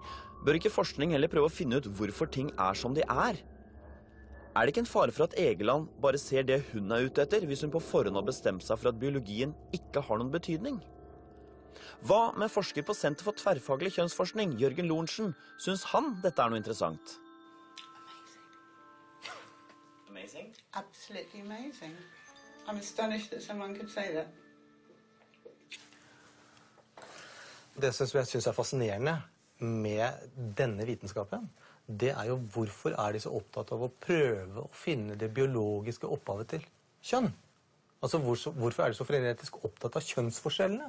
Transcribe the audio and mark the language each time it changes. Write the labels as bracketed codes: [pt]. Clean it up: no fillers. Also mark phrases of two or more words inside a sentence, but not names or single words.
[no] Bør ikke forskning heller prøve å finne ut hvorfor ting er som de er? Er det ikke en fare for at Egeland bare ser det hun er ute etter, hvis hun på forhånd har bestemt seg for at biologien ikke har noen betydning? Hva med forsker på Senter for tverrfaglig kjønnsforskning, Jørgen Lorentzen? Synes han dette er noe interessant? [en] Amazing? Absolutely amazing. I'm astonished that someone could say that. [no] Det som jeg synes er fascinerende med denne vitenskapen, det er jo hvorfor er de så opptatt av å prøve å finne det biologiske opphavet til kjønn? Altså hvorfor er de så frenetisk opptatt av kjønnsforskjellene?